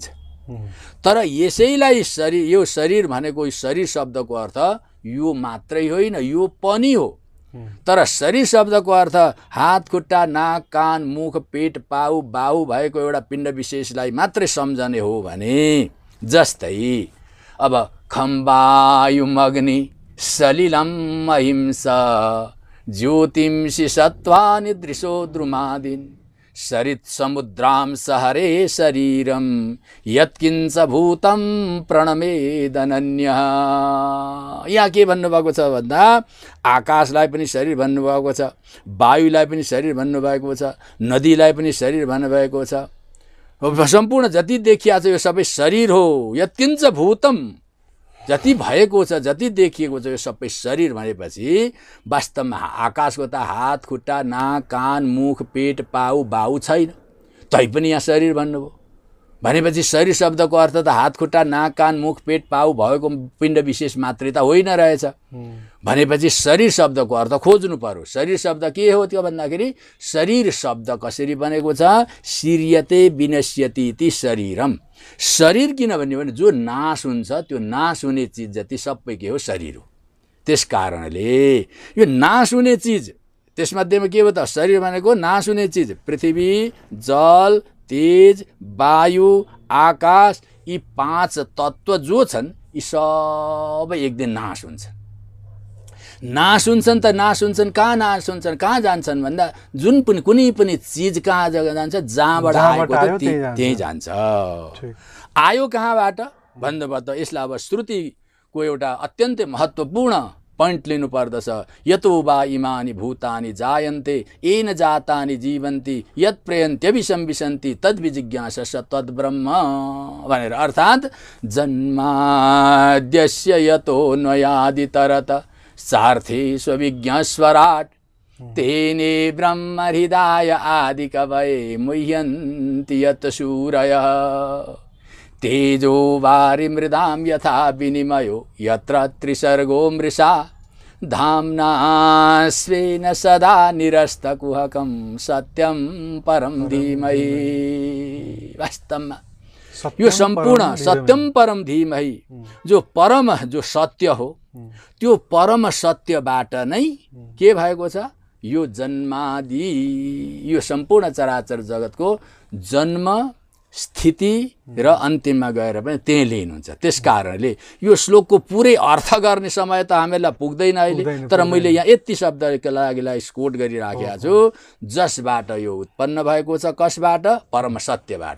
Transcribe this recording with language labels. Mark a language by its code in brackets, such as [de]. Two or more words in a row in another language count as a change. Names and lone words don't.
[ne] तर यसैलाई शरीर, यो शरीर भनेको शरीर शब्दको अर्थ यो मात्रै होइन, यो पनि हो। तर शरीर शब्दको अर्थ हात खुट्टा नाक कान मुख पेट पाउ बाहु भएको एउटा पिण्ड विशेषलाई मात्रै सम्झने हो भने, जस्तै अब [sa] खम्बायुमग्नि सलिलम अहिंसा ज्योतिंसि सत्त्वानि दृशो द्रुमादीन् सरित् समुद्रां सहरे शरीरम यत्किंच भूतं प्रणमेदनन्यः। [ne] यहाँ के भन्नुभएको छ भन्दा आकाशलाई पनि शरीर भन्नुभएको छ, वायुलाई पनि शरीर भन्नुभएको छ, नदीलाई पनि शरीर भन्नुभएको छ। सम्पूर्ण जति देखिया छ यो सबै शरीर हो। [sa] यत्किंच भूतम, [ne] जति भएको छ जति देखिएको छ यो सबै शरीर भनेपछि वास्तवमा आकाशको त हात खुट्टा नाक कान मुख पेट पाउ बाहु छैन, तैपनि यहाँ शरीर भन्नुभयो भनेपछि शरीर शब्दको अर्थ त हात खुट्टा नाक कान मुख पेट पाउ भएको पिण्ड विशेष मात्रै त होइन रहेछ। भनेपछि शरीर शब्दको अर्थ खोज्नु पर्यो। शरीर शब्द के हो त्यो भन्दाखेरि शरीर शब्द कसरी बनेको छ, [sa] शिर्यते विनश्यति इति शरीरम। [ne] शरीर किन भन्यो भने जो नाश हुन्छ त्यो नाश हुने चिज जति सबै के हो, शरीर हो। त्यस कारणले यो नाश हुने चिज, त्यसमध्येमा के हो त, शरीर भनेको नाश हुने चिज पृथ्वी जल तेज वायु आकाश, यी 5 तत्त्व जो छन् यी सबै एक दिन नाश हुन्छन्। नाश हुन्छन् त नाश हुन्छन्, कहाँ नाश हुन्छन्, कहाँ जान्छन् भन्दा जुन पनि कुनै पनि चिज कहाँ जग्गा जान्छ, जहाँबाट आएको त त्यही जान्छ। आयो कहाँबाट भन्नुभयो त यसलाई अब श्रुतिको एउटा अत्यन्तै महत्त्वपूर्ण पोइन्ट लिनुपर्दछ। [sa] यतो वा इमानि भूतानि जायन्ते येन जातानि जीवन्ति यत् प्रयन्त्यभिसंविशन्ति तद्विजिज्ञासस तद्ब्रह्म भनेर। अर्थात् जन्माद्यस्य यतोऽन्वयादितरत सार्थे स्वविज्ञस्वराट् तेने ब्रह्म हृदय आदिकवये मुह्यन्ति यत् सूरयः तेजो वारिमृदां यथा विनिमयो यत्र त्रिसर्गो मृषा धाम्ना स्वेन सदा निरस्तकुहकं सत्यं परं धीमहि। [ne] वास्तवमा यो सम्पूर्ण [sa] सत्यम परम धीमहि, [ne] जो परम जो सत्य हो त्यो परम सत्यबाट नै के भएको छ, यो जन्मादि यो सम्पूर्ण चराचर जगतको जन्म स्थिति र अन्तिममा गएर पनि त्यही लिनुहुन्छ। त्यस कारणले यो श्लोकको पुरै अर्थ गर्ने समय त हामीलाई पुग्दैन अहिले, तर मैले यहाँ यति शब्दको लागि कोट गरिराखेको छु, जसबाट यो उत्पन्न भएको छ, कसबाट, परम सत्यबाट।